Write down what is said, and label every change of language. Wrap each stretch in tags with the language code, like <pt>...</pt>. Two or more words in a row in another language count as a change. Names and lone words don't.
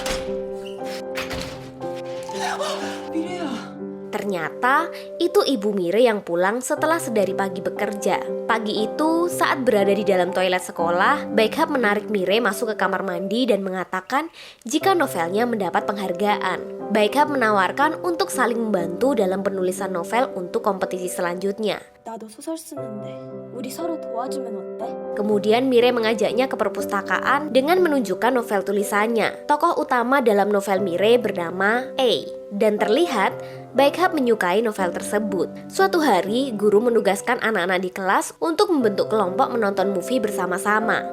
<id>Ternyata itu ibu Mirei yang pulang setelah sedari pagi bekerja. Pagi itu saat berada di dalam toilet sekolah, Baek-hap menarik Mirei masuk ke kamar mandi dan mengatakan jika novelnya mendapat penghargaan. Baek-hap menawarkan untuk saling membantu dalam penulisan novel untuk kompetisi selanjutnya.</id> <ko>나도 소설 쓰는데 우리 서로 도와주면 어때?</ko> <id>Kemudian Mirei mengajaknya ke perpustakaan dengan menunjukkan novel tulisannya. Tokoh utama dalam novel Mirei bernama A. Dan terlihat Baek-hap menyukai novel tersebut. Suatu hari, guru menugaskan anak-anak di kelas untuk membentuk kelompok menonton movie bersama-sama.</id>